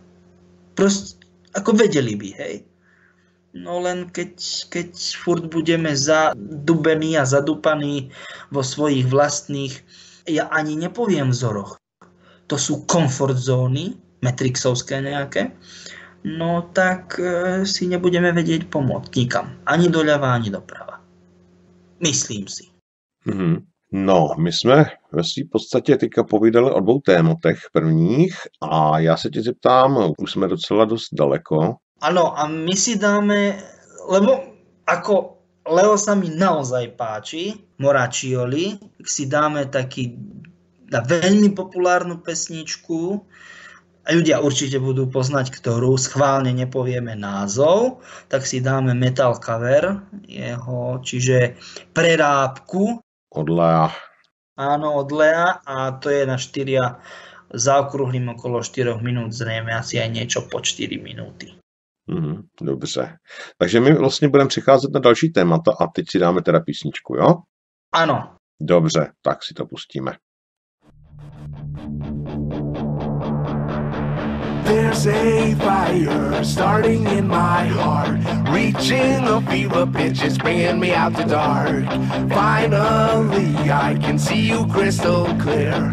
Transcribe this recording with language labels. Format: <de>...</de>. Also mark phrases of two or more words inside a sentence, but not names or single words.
<sk>Proste, ako vedeli by, hej. No len keď furt budeme zadubení a zadupaní vo svojich vlastných, ja ani nepoviem vzoroch, to sú komfort zóny, matrixovské nejaké, no tak si nebudeme vedieť pomôcť nikam. Ani doľava, ani doprava. Myslím si. No,</sk> <cs>my jsme ve své podstatě teďka povídali o 2 tématech prvních a já se tě zeptám, už jsme docela dost daleko.</cs> <sk>Áno, a my si dáme, lebo ako Leo sa mi naozaj páči, Moraccioli, si dáme taký veľmi populárnu pesničku, a ľudia určite budú poznať, ktorú, schválne nepovieme názov, tak si dáme</sk> <en>metal cover</en> <sk>jeho, čiže prerábku. Od Lea. Áno, od Lea a to je na 4, zaokrúhlim okolo 4 minút, zrejme asi aj niečo po 4 minúty.</sk> <cs>Dobře. Takže my vlastně budeme přicházet na další témata a teď si dáme teda písničku, jo? Ano. Dobře, tak si to pustíme.</cs> <en>There's a fire starting in my heart, reaching a fever pitch, it's bringing me out the dark. Finally, I can see you crystal clear.</en>